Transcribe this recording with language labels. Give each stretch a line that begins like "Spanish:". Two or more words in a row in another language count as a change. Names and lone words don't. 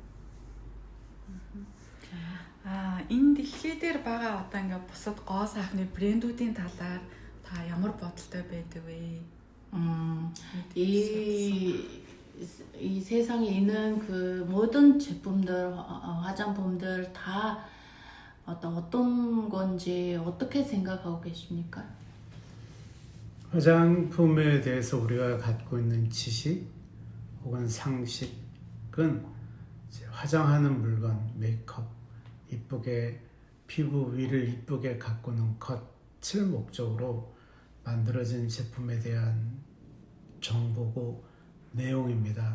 Mongolian: Энэ дэлхий дээр байгаа ингээ бусад гоо сайхны брэндүүдийн талаар та ямар бодолтой байдаг вэ?
Korean: 이 세상에 있는 그 모든 제품들, 화장품들 다 어떤 건지 어떻게 생각하고 계십니까? 화장품에 대해서 우리가 갖고 있는 지식 혹은 상식은 이제 화장하는 물건, 메이크업, 이쁘게 피부 위를 이쁘게 가꾸는 것을 목적으로 만들어진 제품에 대한 정보고 내용입니다.